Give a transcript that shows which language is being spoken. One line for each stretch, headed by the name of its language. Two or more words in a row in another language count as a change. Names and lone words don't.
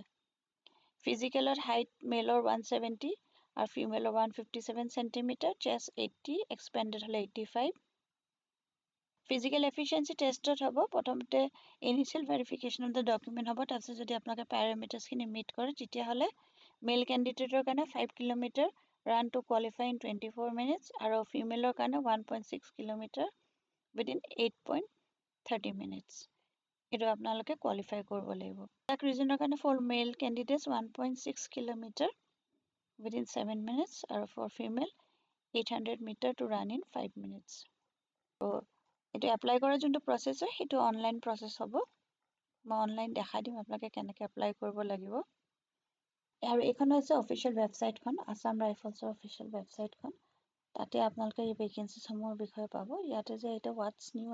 Assamese: ফিজিকেলত হাইট মেলৰ 170 আৰু ফিমেলৰ 157 চেণ্টিমিটাৰ, চেষ্ট 80, এক্সপেণ্ডেড হ'লে 85।
English: physical efficiency test
Assamese: হ'ব প্ৰথমতে
English: initial verification of the document হ'ব।
Assamese: তাৰপিছত যদি আপোনালোকে পেৰামিটাৰ্ছখিনি মিট কৰে তেতিয়াহ'লে
English: male candidate
Assamese: কাৰণে 5 কিলোমিটাৰ
English: run to qualify in 24 minutes
Assamese: আৰু ফিমেলৰ কাৰণে 1.6 কিলোমিটাৰ
English: within 8.30 minutes
Assamese: এইটো আপোনালোকে কোৱালিফাই কৰিব লাগিব এক ৰিজনৰ কাৰণে
English: for male candidates 1.6 কিলোমিটাৰ within 7 minutes আৰু for female 800 meter to run in 5 minutes so
Assamese: এইটো এপ্লাই কৰাৰ যোনটো প্ৰসেস হয় সেইটো অনলাইন প্ৰসেস হ'ব মই অনলাইন দেখাই দিম আপোনালোকে কেনেকৈ এপ্লাই কৰিব লাগিব আৰু এইখন হৈছে
English: official website
Assamese: আসাম ৰাইফলছৰ
English: official website
Assamese: তাতে আপোনালোকে এই ভেকেন্সিসমূহৰ বিষয়ে পাব ইয়াতে যে এটা
English: what's new